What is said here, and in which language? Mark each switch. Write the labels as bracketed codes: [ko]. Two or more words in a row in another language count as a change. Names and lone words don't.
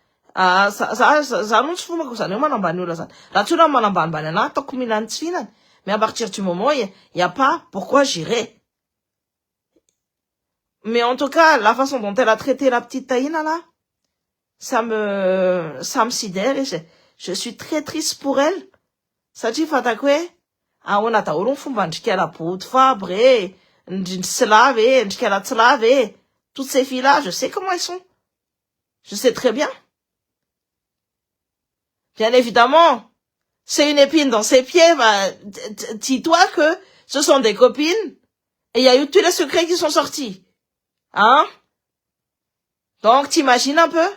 [fr] Mais à partir du moment, il n'y a pas pourquoi j'irai. Mais en tout cas, la façon dont elle a traité la petite Taïna, là, ça me sidère et je suis très triste pour elle. [mg] Satria fatako hoe ahoana daholo ny fomba andrikela boty fabre e, slave e, ndrikela tsilave e. [fr] Toutes ces filles-là, je sais comment elles sont. Je sais très bien. Bien évidemment, c'est une épine dans ses pieds. Bah, dis-toi que ce sont des copines et il y a eu tous les secrets qui sont sortis. Hein? Donc, t'imagines un peu?